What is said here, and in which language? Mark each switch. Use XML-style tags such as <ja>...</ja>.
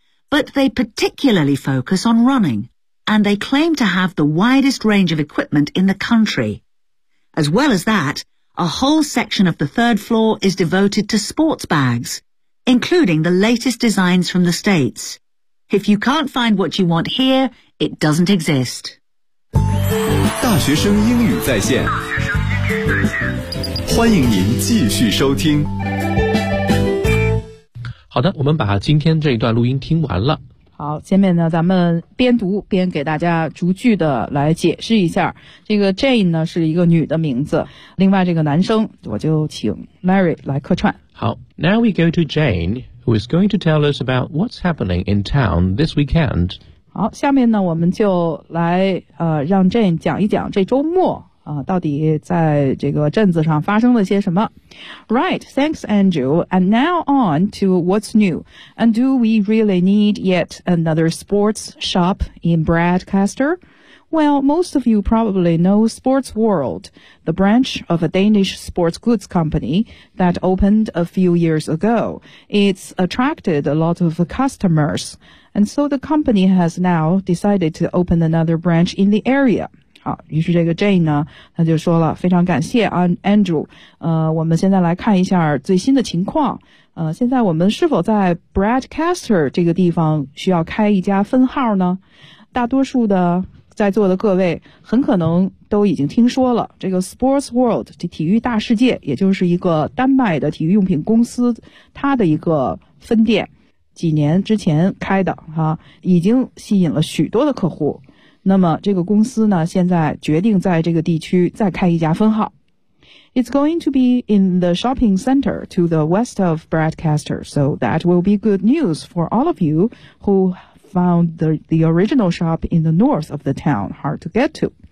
<en>But they particularly focus on running, and they claim to have the widest range of equipment in the country. As well as that, a whole section of the third floor is devoted to sports bags,including the latest designs from the States. If you can't find what you want here, it doesn't exist.</en> <zh>大学生英语在线，欢迎您继续收听。好的，我们把今天这一段录音听完了。好，下面呢，咱们边读边给大家逐句的来解释一下。这个 Jane 呢是一个女的名字，另外这个男生我就请 Mary 来客串。</zh> <en>好 ，Now we go to Jane, who is going to tell us about what's happening in town this weekend.</en> <zh>好，下面呢，我们就来让 Jane 讲一讲这周末到底在这个镇子上发生了些什么。</zh> <en>Right, thanks, Andrew. And now on to what's new. And do we really need yet another sports shop in Bradcaster? Well, most of you probably know Sports World, the branch of a Danish sports goods company that opened a few years ago. It's attracted a lot of customers. And so the company has now decided to open another branch in the area.</en> <zh>好，于是这个 Jane 呢，他就说了，非常感谢啊 Andrew。我们现在来看一下最新的情况。现在我们是否在 Bradcaster 这个地方需要开一家分号呢？大多数的在座的各位很可能都已经听说了，这个 Sports World 这体育大世界，也就是一个丹麦的体育用品公司，它的一个分店。几年之前开的哈、已经吸引了许多的客户。那么这个公司呢，现在决定在这个地区再开一家分号。</zh> <en>It's going to be in the shopping center to the west of Bradcaster, so that will be good news for all of you who found the original shop in the north of the town hard to get to.</en>